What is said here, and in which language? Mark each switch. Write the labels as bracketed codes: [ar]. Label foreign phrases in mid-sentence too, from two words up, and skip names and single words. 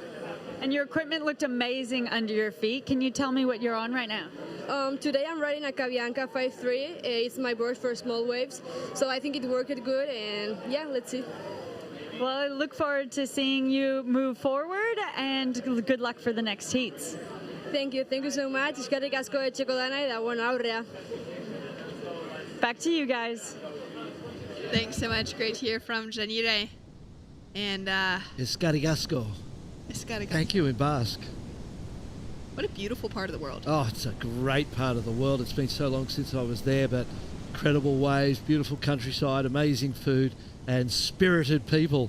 [en] And your equipment looked amazing under your feet. Can you tell me what you're on right now? Today I'm riding a Cabianca 5.3. It's my board for small waves, so I think it worked good, and yeah, let's see. Well, I look forward to seeing you move forward, and good luck for the next heats. Thank you so much. [eu] Eskerrik asko etxekodana eta bueno, aurrea. [en] Back to you guys. Thanks so much. Great to hear from Janire. And [eu] Eskerrik asko. [en] Thank you in Basque. What a beautiful part of the world. Oh, it's a great part of the world. It's been so long since I was there, but incredible waves, beautiful countryside, amazing food, and spirited people.